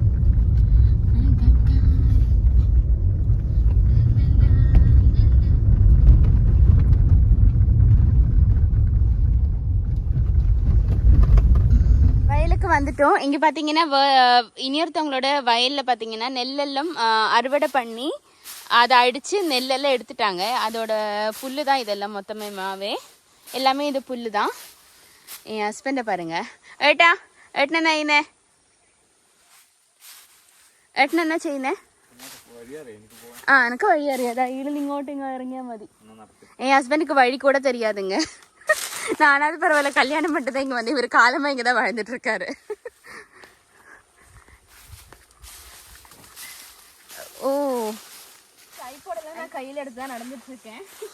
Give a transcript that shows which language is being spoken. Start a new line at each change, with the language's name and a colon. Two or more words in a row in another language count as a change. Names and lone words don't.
Tamil: வந்துட்டோம். இங்க பாத்தீங்கன்னா இனியொருத்தவங்களோட வயல்ல பாத்தீங்கன்னா நெல்லெல்லாம் அறுவடை பண்ணி அதை அடிச்சு நெல்லெல்லாம் எடுத்துட்டாங்க. அதோட புல்லு தான் இதெல்லாம் மொத்தமே எல்லாமே இது புல்லு தான். என் ஹஸ்பண்ட பாருங்க.
Malayalam: ഏട്ടനെന്നാ ചെയ്യുന്നേ? എനിക്ക് വഴി അറിയാതാ. ഇതിൽ ഇങ്ങോട്ട് ഇറങ്ങിയാ മതി.
Tamil: என் ஹஸ்பண்டுக்கு வழி கூட தெரியாதுங்க. நானாவது பரவாயில்ல, கல்யாணம் பண்ணிட்டு தான் இங்க வந்து இவர் காலமா இங்கதான் வாழ்ந்துட்டு இருக்காரு. ஓ, ட்ரைபாட் நான் கையில எடுத்து தான் நடந்துட்டு இருக்கேன்.